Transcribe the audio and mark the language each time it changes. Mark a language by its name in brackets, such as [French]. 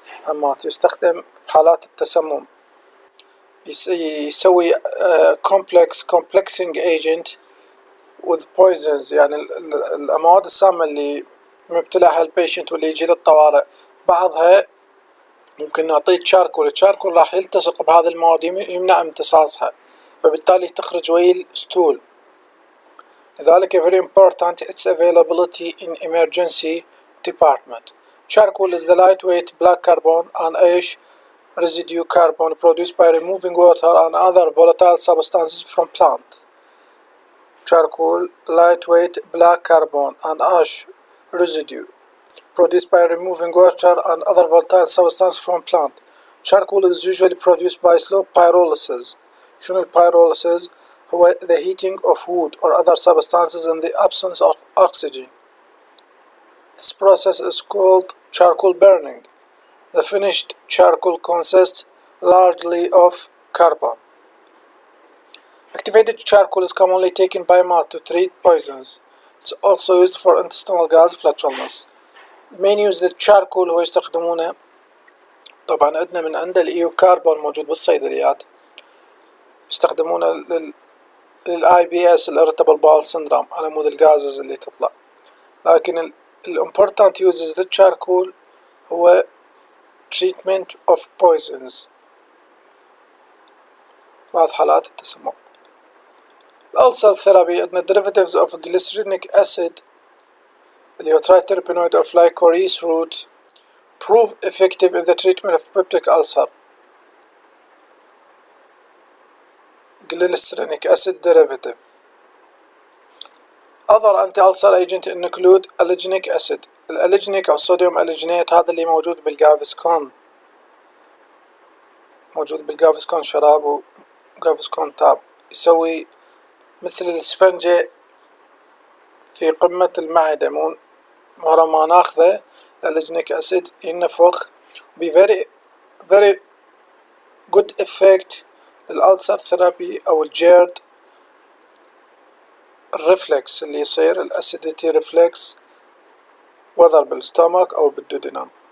[Arabic] أمات يستخدم بحالات التسمم، يسوي [English] complexing agent with poisons، [Arabic] يعني الأمواد السامة اللي مبتلعها البيشنت واللي يجي للطوارئ بعضها ممكن نعطيه تشاركول. التشاركول راح يلتصق بهذه المواد يمنع امتصاصها، فبالتالي تخرج ويا الستول. لذلك [English] very important its availability in emergency department. Charcoal is the lightweight black carbon and ash residue carbon produced by removing water and other volatile substances from plant. Charcoal, lightweight black carbon and ash residue produced by removing water and other volatile substances from plant. Charcoal is usually produced by slow pyrolysis. [Arabic] شنو [English] pyrolysis؟ [Arabic] هو [English] the heating of wood or other substances in the absence of oxygen. This process is called charcoal burning. The finished charcoal consists largely of carbon. Activated charcoal is commonly taken by mouth to treat poisons. It's also used for intestinal gas flatulence. main use [Arabic] للcharcoal هو يستخدمونه طبعا عندنا من عند الإيو كاربون موجود بالصيدليات، يستخدمونه للآي بي اس الارتبل باول سندروم على مود الغازز اللي تطلع. لكن الامبورتانت يوزز للcharcoal هو [English] treatment of poisons [Arabic] بعض حالات التسمم. الألسر ثيرابي عندنا [English] derivatives of glycerinic acid [Arabic] اللي هو [English] triterpenoid of licorice root prove effective in the treatment of peptic ulcer. Glycerinic acid derivative. Other anti-ulcer agent include allergenic acid. [Arabic] الألجنيك أو الصوديوم ألجينيت هذا اللي موجود بالجافسكون، موجود بالجافسكون شراب وجافسكون تاب، يسوي مثل الإسفنجة في قمة المعدة، مرة ما ناخذه الألجنيك أسيد ينفخ [English] be very good effect [Arabic] الألسر ثيرابي أو الجيرد الريفلكس اللي يصير الأسيديتي ريفلكس وذر بالستومك أو بالدودينام.